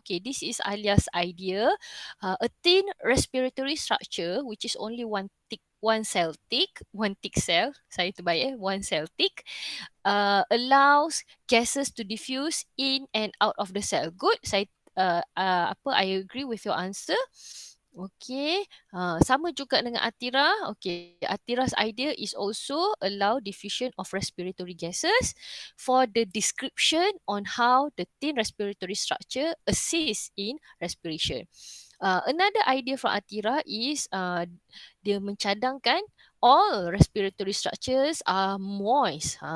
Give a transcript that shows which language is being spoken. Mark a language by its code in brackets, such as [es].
[en] Okay, this is Alia's idea. A thin respiratory structure, which is only one cell thick, one thick cell. [ms] Saya terbaik [en] one cell thick. Allows gases to diffuse in and out of the cell. Good. I agree with your answer. [ms] Okay, sama juga dengan Atira. [en] Okay, Atira's idea is also allow diffusion of respiratory gases for the description on how the thin respiratory structure assists in respiration. Another idea from Atira is [ms] dia mencadangkan [en] all respiratory structures are moist.